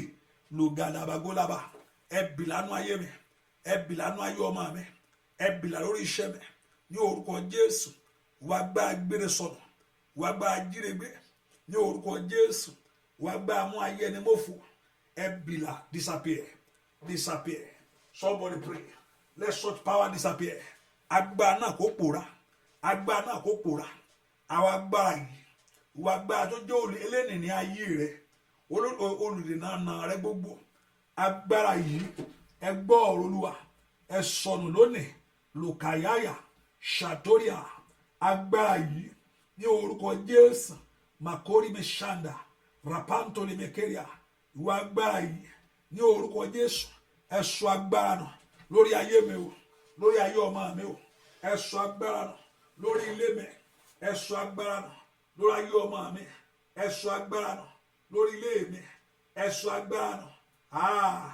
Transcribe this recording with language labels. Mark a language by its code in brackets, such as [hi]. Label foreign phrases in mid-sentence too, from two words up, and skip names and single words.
[yo] Lògàdàbàgólàbà. Ẹ bìlà nú ayé mi. Ẹ bìlà nú ayé ọmọ mi. Ẹ bìlà lórí iṣẹ́ mi. Ní orúkọ Jésù. Wàá gba gbére sọnù. Wàá gba jírégbé. Ní orúkọ Jésù. Wàá gba mú ayé ẹni mọ́fò. Ẹ bìlà disappear. [en] Disappear. Somebody pray. Let such power disappear. [yo] Agbára náà kó pòórá. Agbára náà kó pòórá. Àwọn agbára yìí. Wàá agbára tó jẹ́ eléni ní ayé rẹ. Olùdènà rẹ gbogbo. Agbára yìí. Ẹ gbọ́ ọ̀rọ̀ Olúwa. Ẹ sọnù lónìí. Lùkàyáyà. Ṣàtóríà. Agbára yìí. Ní orúkọ Jésù. Makori me shanda. Rapanto le mekeria. Ìwà agbára yìí. Ní orúkọ Jésù. Ẹ sọ agbára náà lórí ayé mi o. Lórí ayé ọmọ mi o. Ẹ sọ agbára náà lórí ilé mi. Ẹ sọ agbára náà lórí ayé ọmọ mi. Ẹ sọ agbára náà lórí ilé mi. Ẹ sọ agbára náà.